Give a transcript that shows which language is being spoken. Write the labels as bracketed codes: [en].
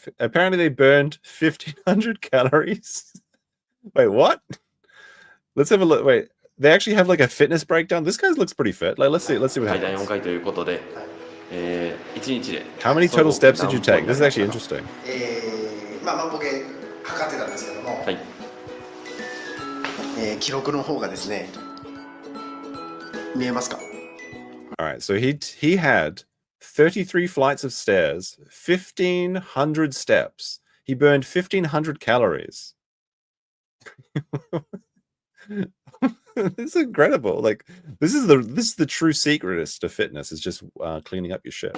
[en] Apparently they burned 1,500 calories. Wait, what? Let's have a look. Wait, they actually have like a fitness breakdown. This guy looks pretty fit. Like, let's see what happens. How many total steps did you take? This is actually interesting. [ja] まあ万歩計測ってたんですけども、はい。記録の方がですね、見えますか？ [en] All right, so he had 33 flights of stairs, 1,500 steps. He burned 1,500 calories. It's incredible. Like, this is the true secret to fitness, is just cleaning up your shit.